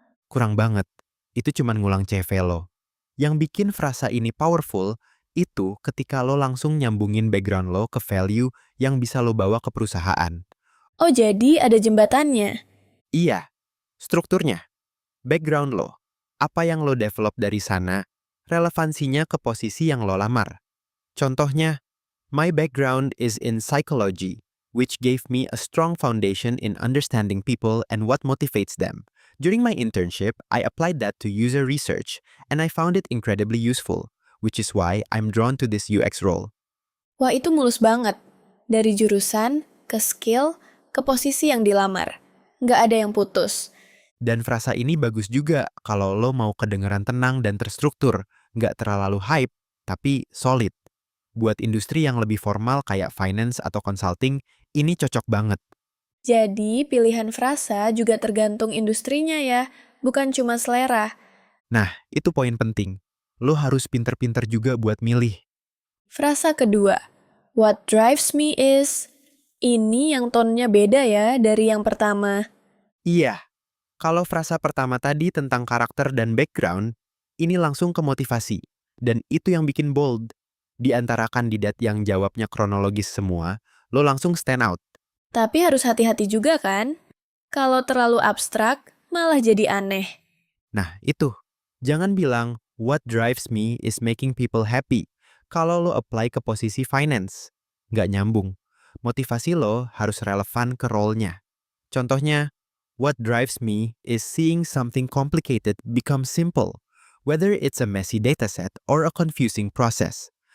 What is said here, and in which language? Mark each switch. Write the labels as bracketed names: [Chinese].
[Indonesian] Kurang banget. Itu cuma ngulang CV lo. Yang bikin frasa ini powerful, itu ketika lo langsung nyambungin background lo ke value yang bisa lo bawa ke perusahaan. Oh, jadi ada jembatannya. Iya, strukturnya. Background lo, apa yang lo develop dari sana, relevansinya ke posisi yang lo lamar. Contohnya, [English] my background is in psychology, which gave me a strong foundation in understanding people and what motivates them. During my internship, I applied that to user research, and I found it incredibly useful, which is why I'm drawn to this UX role. [Indonesian] Wah, itu mulus banget. Dari jurusan, ke skill, ke posisi yang dilamar. Nggak ada yang putus. Dan frasa ini bagus juga kalau lo mau kedengeran tenang dan terstruktur, nggak terlalu hype, tapi solid. Buat industri yang lebih formal kayak finance atau consulting, ini cocok banget. Jadi, pilihan frasa juga tergantung industrinya ya, bukan cuma selera. Nah, itu poin penting. Lo harus pinter-pinter juga buat milih. Frasa kedua, [English] what drives me is, [Indonesian] ini yang tonnya beda ya dari yang pertama. Iya, kalau frasa pertama tadi tentang karakter dan background, ini langsung ke motivasi. Dan itu yang bikin bold. Di antara kandidat yang jawabnya kronologis semua, lo langsung stand out. Tapi harus hati-hati juga kan? Kalau terlalu abstrak, malah jadi aneh. Nah, itu. Jangan bilang, [English] what drives me is making people happy. [Indonesian] Kalau lo apply ke posisi finance, nggak nyambung. Motivasi lo harus relevan ke role-nya. Contohnya, [English] what drives me is seeing something complicated become simple, whether it's a messy dataset or a confusing process.